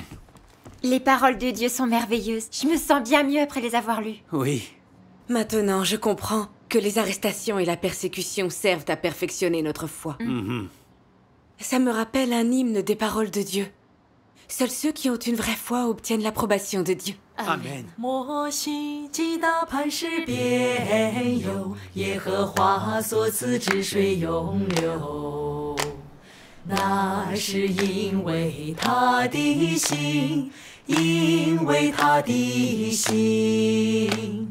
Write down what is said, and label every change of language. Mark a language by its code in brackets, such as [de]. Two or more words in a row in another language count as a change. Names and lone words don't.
[fr] Les paroles de Dieu sont merveilleuses. Je me sens bien mieux après les avoir lues. Oui. Maintenant, je comprends que les arrestations et la persécution servent à perfectionner notre foi. Ça me rappelle un hymne des paroles de Dieu. Seuls ceux qui ont une vraie foi obtiennent l'approbation de Dieu. Amen. [zh] 摩西击打磐石边有，耶和华所赐之水永流。那是因为他的心，因为他的心。